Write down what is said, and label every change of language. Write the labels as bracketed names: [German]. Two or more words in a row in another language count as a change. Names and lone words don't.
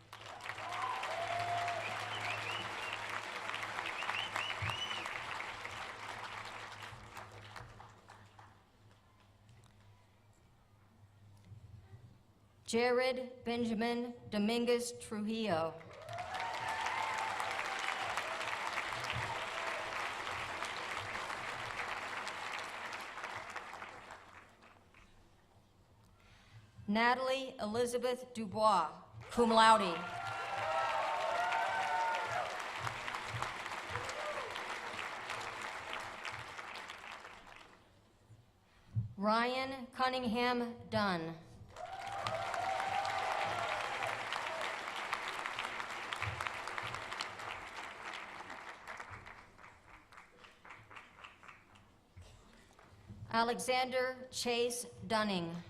[English] Jared Benjamin Dominguez Trujillo. Natalie Elizabeth Dubois, [Latin] cum laude. [English] Ryan Cunningham Dunn. Alexander Chase Dunning.